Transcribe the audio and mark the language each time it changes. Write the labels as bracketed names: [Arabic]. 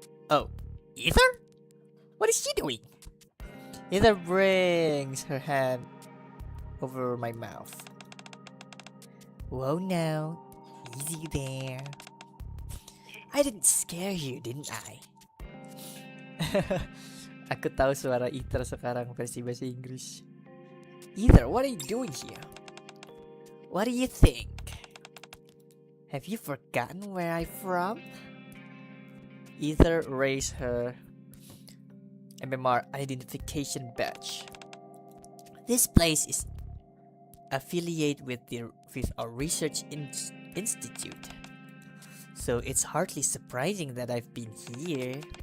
[English] Oh, Ether? What is she doing? Ether brings her hand over my mouth. Whoa now, easy there. I didn't scare you, didn't I? [Indonesian] Aku tahu suara Ether sekarang versi bahasa Inggris. [English] Ether, what are you doing here? What do you think? Have you forgotten where I'm from? Ether raised her MMR identification badge. This place is affiliated with our research institute, so it's hardly surprising that I've been here.